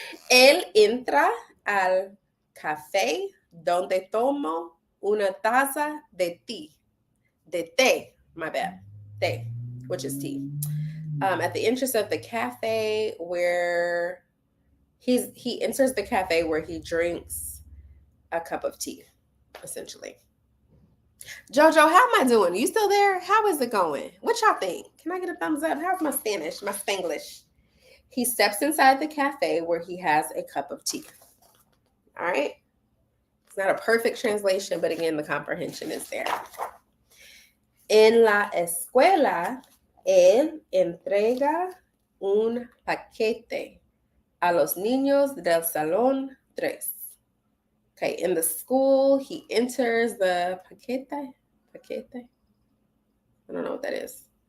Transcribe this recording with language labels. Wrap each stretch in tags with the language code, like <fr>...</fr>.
<es>Él entra al café donde tomo una taza de té.</es> <en>De té, my bad. Té, which is tea. At the entrance of the cafe where he enters the cafe where he drinks a cup of tea, essentially. Jojo, how am I doing? You still there? How is it going? What y'all think? Can I get a thumbs up? How's my Spanish, my Spanglish? He steps inside the cafe where he has a cup of tea. All right. It's not a perfect translation, but again, the comprehension is there.</en> <es>En la escuela, él entrega un paquete a los niños del salón 3.</es> <en>Okay, in the school, he enters the paquete. I don't know what that is.</en>